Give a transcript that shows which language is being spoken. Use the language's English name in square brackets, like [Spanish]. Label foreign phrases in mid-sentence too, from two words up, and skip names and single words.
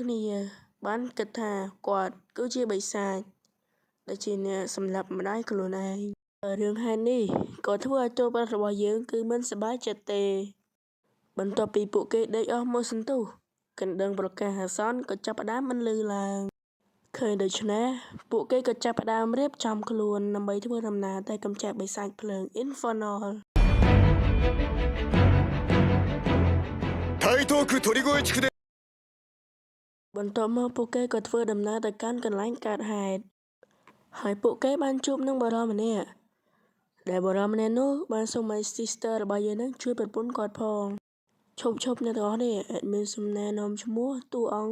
[Khmer] គ្នាបានគិតថាគាត់គឺជាបិសាចដែលជាអ្នកសម្លាប់ម្ដាយខ្លួនឯងរឿងហេតុនេះក៏ធ្វើឲ្យតួប្រុសរបស់យើងគឺមិនសប្បាយចិត្តទេបន្ទាប់ពីពួកគេដេកអស់មួយសន្ទុះកណ្ដឹងប្រកាសអាសន្នក៏ចាប់ផ្ដើមបន្លឺឡើងឃើញដូច្នេះពួកគេក៏ចាប់ផ្ដើមរៀបចំខ្លួនដើម្បីធ្វើដំណើរទៅកម្ចាត់បិសាចភ្លើង Infernal [Japanese] 台東区鳥越地区で [Khmer] បន្ទាប់មកពួកគេក៏ធ្វើដំណើរទៅកាន់កន្លែងកើតហេតុហើយពួកគេបានជួបនឹងបុរសម្នាក់ដែលបរិមម្នាក់នោះបានសុំឲ្យ sister របស់យើងនឹងជួយប្រពន្ធគាត់ផងឈប់អ្នកទាំងអស់នេះអត់មានសំណែនាំឈ្មោះតួអង្គ